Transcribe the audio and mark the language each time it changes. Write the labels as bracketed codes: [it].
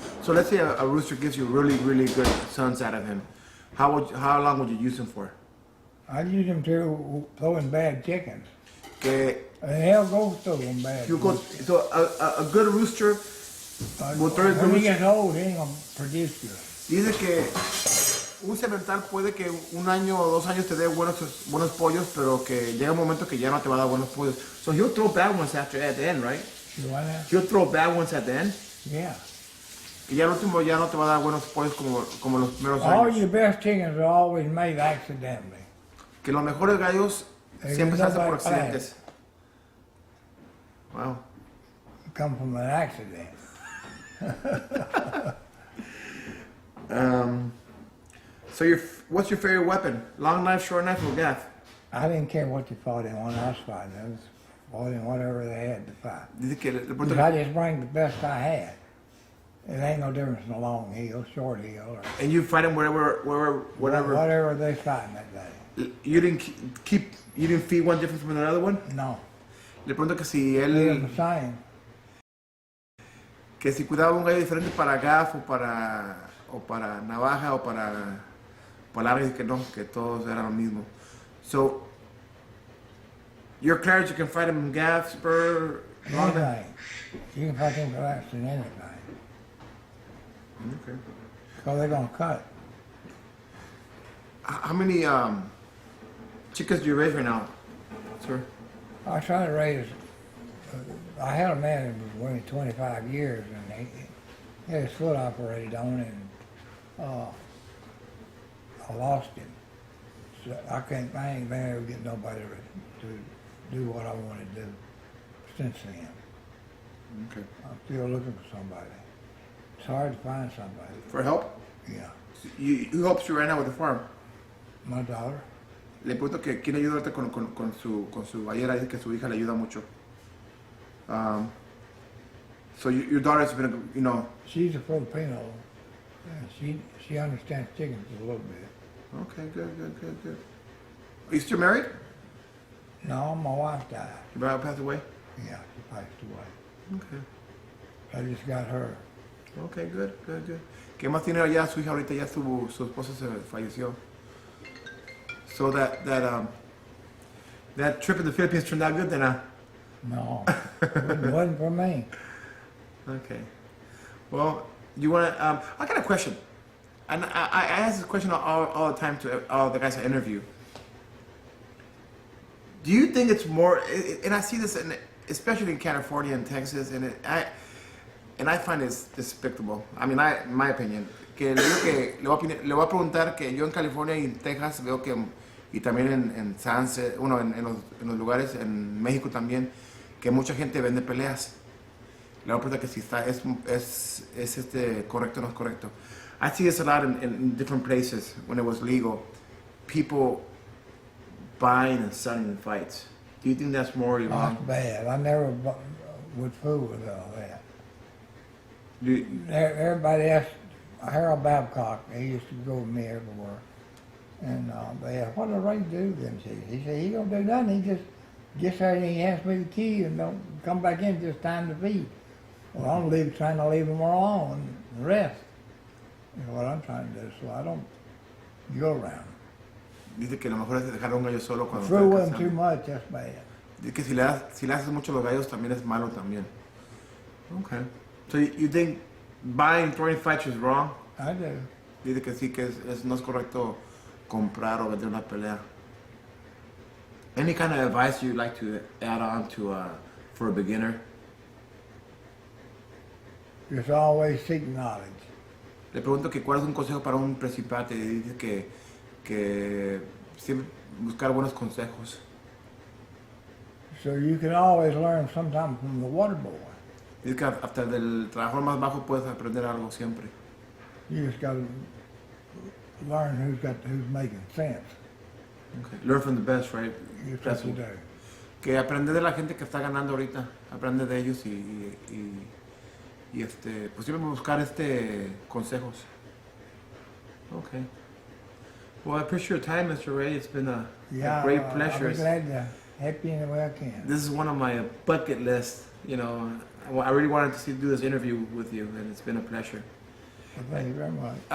[en] So let's say a rooster gives you really, really good sons out of him. How long would you use him for? I'd use him to throwing bad chickens. [es] Que [en] And he'll go through them bad. so a good rooster will throw a good When he rooster. gets old, he ain't gonna produce good. [es] Dice que un semental puede que 1 año o 2 años te dé buenos pollos, pero que llega un momento que ya no te va a dar buenos pollos. [en] So he'll throw bad ones at the end, right? You want that? He'll throw bad ones at the end. Yeah. [es] Y ya al último ya no te va a dar buenos pollos como los primeros [en] All [es] años. [en] your best chickens are always made accidentally. [es] Que los mejores gallos siempre se hacen por accidentes. [en] Wow. Come from an accident. So what's your favorite weapon? Long knife, short knife, or gaff? I didn't care what you fought in when I was fighting. I was fighting whatever they had to fight. [es] Dice que le [en] Because [es] pregunta [en] I just bring the best I had. It ain't no difference in a long hill, short hill, or And you fight them whatever. whatever they fighting that day. You didn't you didn't feed one different from another one. No, [es] Le pregunto que si [en] they're [es] él, [en] the same. [es] que si cuidaba un gallo diferente para gaff o para navaja o para larga, y que no, que todos eran lo mismo. [en] So, you're clear you can fight them in gaff, spur, long. Anything. You can fight them for less than anything. Okay. So they're gonna cut. How many chickens do you raise right now, sir? I tried to raise. I had a man who was with me 25 years, and he had his foot operated on, and I lost him. So I ain't been able to get nobody to do what I want to do since then. Okay. I'm still looking for somebody. It's hard to find somebody. For help? Yeah, Who helps you right now with the farm? my daughter. [es] Le pregunto que quién ayuda ahorita con su ballera, dice que su hija le ayuda mucho. [en] So your daughter's been, you know. She's a Filipino. And she understands chickens a little bit. Okay, good. Are you still married? No, my wife died. Your brother passed away? Yeah, she passed away. Okay. I just got her. Okay, good. [es] ¿Qué más tiene allá su hija ahorita? Ya su esposa se falleció. [en] So that trip in the Philippines turned out good then, huh? No, it wasn't for me. Okay. Well, you want to, I got a question. And I ask this question all the time to all the guys I interview. Do you think it's more, and I see this especially in California and Texas, and I find it's despicable. I mean, in my opinion, [es] que le voy a preguntar que yo en California y en Texas veo que, y también en Sunset, en los lugares, en México también, que mucha gente vende peleas. Le voy a preguntar que si es correcto o no es correcto. [en] I see this a lot in different places when it was legal. People buying and selling fights. Do you think that's more That's wrong? bad. I never would fool with all that. Do- Everybody asked Harold Babcock. He used to go with me everywhere, and they asked, "What does Ray do?" Then he said, "He don't do nothing. He just gets there and he hands me the key and don't come back in just time to feed." Well, I'm trying to leave him alone and rest. You know what I'm trying to do, so I don't go around. [es] Dice que lo mejor es dejar a un gallo solo cuando [en] Fool with [es] está [en] him too [es] cazando. [en] much, that's bad. [es] Dice que si le haces mucho a los gallos también es malo también. [en] Okay. So you think buying, throwing fights is wrong? I do. [es] Dice que sí, que no es correcto comprar o vender una pelea. [en] Any kind of advice you'd like to add on to for a beginner? Just always seek knowledge. [es] Le pregunto que cuál es un consejo para un principiante. Dice que siempre buscar buenos consejos. [en] So you can always learn sometime from the water boy. [es] Dice que hasta del trabajo más bajo puedes aprender algo siempre. [en] You just got to learn who's making sense. Okay. Learn from the best, right? That's That's what you do. [es] que aprender de la gente que está ganando ahorita, aprende de ellos y pues siempre buscar consejos. [en] Okay. Well, I appreciate your time, Mr. Ray. It's been a great pleasure. I'll be glad to help you in the way I can. This is one of my bucket lists. You know, I really wanted to do this interview with you, and it's been a pleasure. Well, thank you very much.